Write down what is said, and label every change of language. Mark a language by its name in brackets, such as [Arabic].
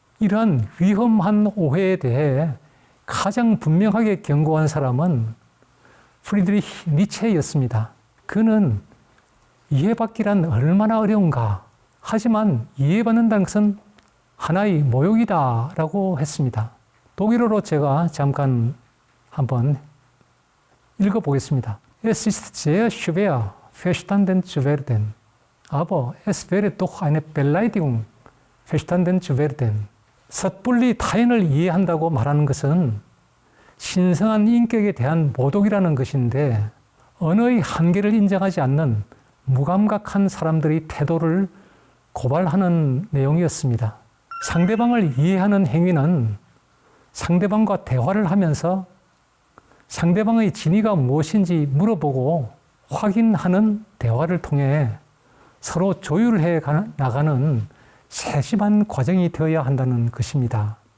[Korean] 이러한 위험한 오해에 대해 가장 분명하게 경고한 사람은 프리드리히 니체였습니다. 그는 이해받기란 얼마나 어려운가. 하지만 이해받는다는 것은 하나의 모욕이다라고 했습니다. 독일어로 제가 잠깐 한번 읽어보겠습니다. [German] Es ist sehr schwer, verstanden zu werden. Aber es wäre doch eine Beleidigung, verstanden zu werden. [Korean] 섣불리 타인을 이해한다고 말하는 것은 신성한 인격에 대한 모독이라는 것인데, 언어의 한계를 인정하지 않는 무감각한 사람들의 태도를 고발하는 내용이었습니다. 상대방을 이해하는 행위는 상대방과 대화를 하면서 상대방의 진위가 무엇인지 물어보고 확인하는 대화를 통해 서로 조율해 나가는 세심한 과정이 되어야 한다는 것입니다.